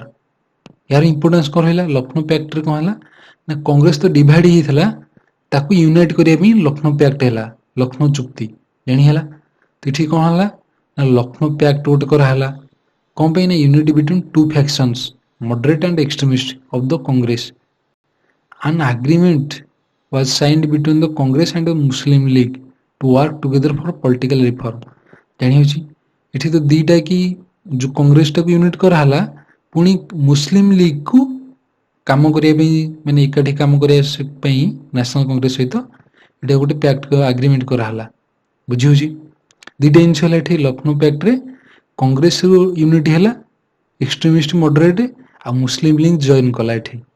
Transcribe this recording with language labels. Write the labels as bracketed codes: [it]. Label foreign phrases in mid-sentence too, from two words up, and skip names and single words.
[or] ଏହାର ଇମ୍ପୋର୍ଟାନ୍ସ କ'ଣ ରହିଲା, ଲକ୍ଷ୍ନୌ ପ୍ୟାକ୍ଟରେ କ'ଣ ହେଲା ନା କଂଗ୍ରେସ ତ ଡିଭାଇଡ ହେଇଥିଲା, ତାକୁ ୟୁନାଇଟ୍ କରିବା ପାଇଁ ଲକ୍ଷ୍ନୌ ପ୍ୟାକ୍ଟ ହେଲା, ଲକ୍ଷ୍ନୌ ଚୁକ୍ତି, ଜାଣି ହେଲା। ତ ଏଠି କ'ଣ ହେଲା ନା ଲକ୍ଷ୍ନୌ ପ୍ୟାକ୍ଟ ଗୋଟେ କରାହେଲା, କ'ଣ ପାଇଁ ନା [en] unity between two factions moderate and extremist of the Congress. An agreement was signed between the Congress and the Muslim League to work together for political reform। [or] ଜାଣି ହେଉଛି। ଏଠି ତ ଦିଟା କି ଯୋଉ କଂଗ୍ରେସଟାକୁ ୟୁନିଟ୍ କରାହେଲା, ପୁଣି ମୁସଲିମ ଲିଗକୁ କାମ କରିବା ପାଇଁ, ମାନେ ଏକାଠି କାମ କରିବା ପାଇଁ ନ୍ୟାସନାଲ କଂଗ୍ରେସ ସହିତ ଏଇଟା ଗୋଟେ [en] pact agreement [or] କରାହେଲା, ବୁଝି ହେଉଛି। ଦିଟା ଜିନିଷ ହେଲା ଏଠି ଲକ୍ଷ୍ନୌ ପ୍ୟାକ୍ଟରେ କଂଗ୍ରେସରୁ ୟୁନିଟି ହେଲା, [en] extremist moderate [or] ଆଉ ମୁସଲିମ ଲିଗ ଜଏନ୍ କଲା ଏଠି।